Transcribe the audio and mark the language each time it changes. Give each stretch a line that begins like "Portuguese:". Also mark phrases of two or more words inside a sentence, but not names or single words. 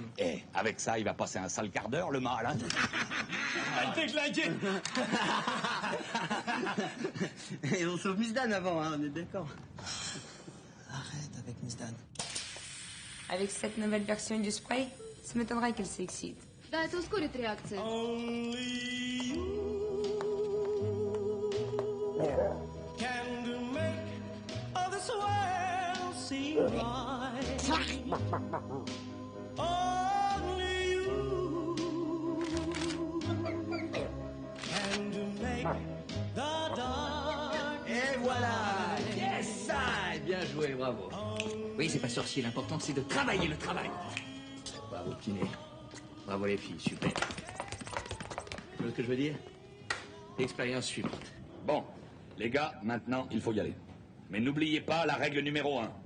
French: Eh, avec ça, il va passer un sale quart d'heure, le mal, hein. Et on sauve Miss Dan avant, hein, on est d'accord. Arrête avec Miss Dan. Avec cette nouvelle version du spray, ça m'étonnerait qu'elle s'excite.
Russian: Да, это ускорит реакцию.
English: Can make all this world seem right. Only you can make the dark.
French: Et voilà. Yes, ça. Bien joué, bravo. Oui, c'est pas sorcier, l'important c'est de travailler le travail. Bravo, kiné. Bravo les filles, super. Tu vois ce que je veux dire? Expérience suivante. Bon, les gars, maintenant, il faut y aller. Mais n'oubliez pas la règle numéro 1.